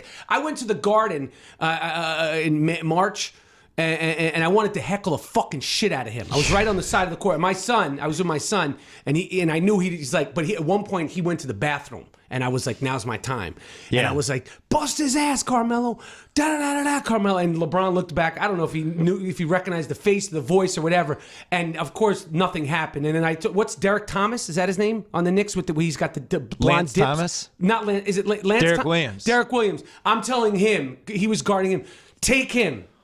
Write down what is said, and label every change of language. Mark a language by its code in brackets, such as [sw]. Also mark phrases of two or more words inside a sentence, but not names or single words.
[en] I went to the Garden in March, and I wanted to heckle the fucking shit out of him. I was right on the side of the court. I was with my son, and I knew he's like, but at one point he went to the bathroom. And I was like, now's my time. Yeah. And I was like, bust his ass, Carmelo. Da-da-da-da-da, Carmelo. And LeBron looked back. I don't know if he recognized the face, the voice, or whatever. And, of course, nothing happened. And then what's Derek Thomas? Is that his name? On the Knicks, he's got the blonde Lance dips. Thomas? Not Lance. Is it Lance? Derek Williams. Derek Williams. I'm telling him, he was guarding him, take him.